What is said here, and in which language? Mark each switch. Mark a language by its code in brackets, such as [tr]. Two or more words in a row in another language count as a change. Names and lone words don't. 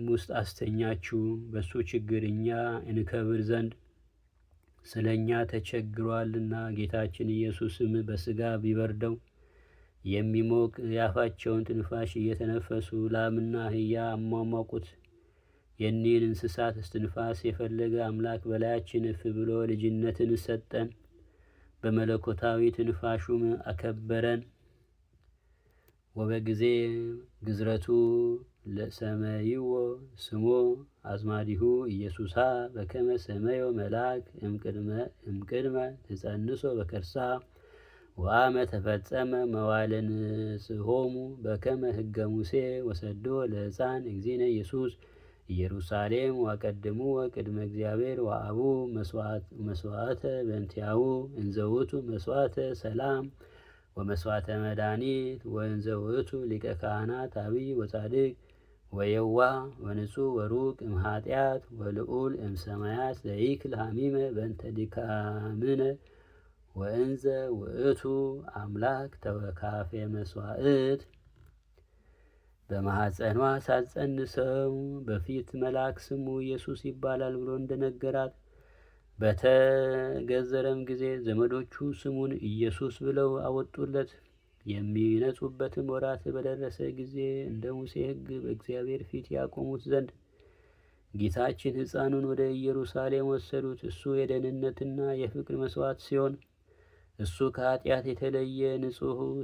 [am] ውስጥ አስተኛችው። በሱ ችግር እኛ እንከብር ዘንድ ስለ እኛ ተቸግሯልና። ጌታችን ኢየሱስም በሥጋ ቢበርደው የሚሞቅ የአፋቸውን ትንፋሽ እየተነፈሱ ላምና አህያ አሟሟቁት። የኒህን እንስሳት እስትንፋስ የፈለገ አምላክ በላያችን እፍ ብሎ ልጅነትን ሰጠን፣ በመለኮታዊ ትንፋሹም አከበረን። [gez] ወበጊዜ ግዝረቱ ለሰመይዎ ስሞ አዝማዲሁ ኢየሱሳ በከመ ሰመዮ መልአክ እምቅድመ ትጸንሶ በከርሳ ወአመ ተፈጸመ መዋዕለ ንስሖሙ በከመ ሕገ ሙሴ ወሰዶ ለሕፃን እግዚእነ ኢየሱስ ኢየሩሳሌም ወቀድሙ ወቅድመ እግዚአብሔር ወአቡ መስዋዕተ በእንቲአሁ እንዘ ውእቱ መስዋዕተ ሰላም ወመስዋዕተ መድኃኒት ወእንዘ ውእቱ ሊቀ ካህናት አብይ ወጻድቅ ወየዋ ወንጹሕ ወሩቅ እምኃጢአት ወልዑል እምሰማያት ዘይክል ሐሚመ በእንተ ድካምነ ወእንዘ ውእቱ አምላክ ተወካፌ መስዋዕት። [am] በማኅፀኗ ሳትጸንሰው በፊት መልአክ ስሙ ኢየሱስ ይባላል ብሎ እንደነገራት በተገዘረም ጊዜ ዘመዶቹ ስሙን ኢየሱስ ብለው አወጡለት። የሚነጹበትም ወራት በደረሰ ጊዜ እንደ ሙሴ ሕግ በእግዚአብሔር ፊት ያቆሙት ዘንድ ጌታችን ሕፃኑን ወደ ኢየሩሳሌም ወሰዱት። እሱ የደህንነትና የፍቅር መስዋዕት ሲሆን እሱ ከኃጢአት የተለየ ንጹሕ